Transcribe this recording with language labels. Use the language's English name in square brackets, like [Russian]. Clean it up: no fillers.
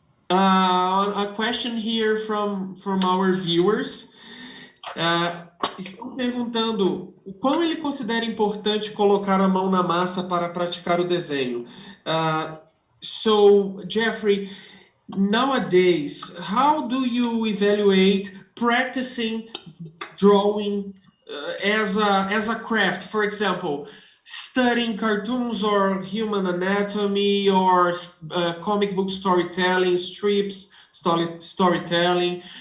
[English] A question here from our viewers. [Portuguese] Estão perguntando o quão ele considera importante colocar a mão na massa para praticar o desenho. [English] So, Jeffrey, nowadays, how do you evaluate practicing drawing as a craft? For example, studying cartoons or human anatomy or comic book storytelling, strips, storytelling.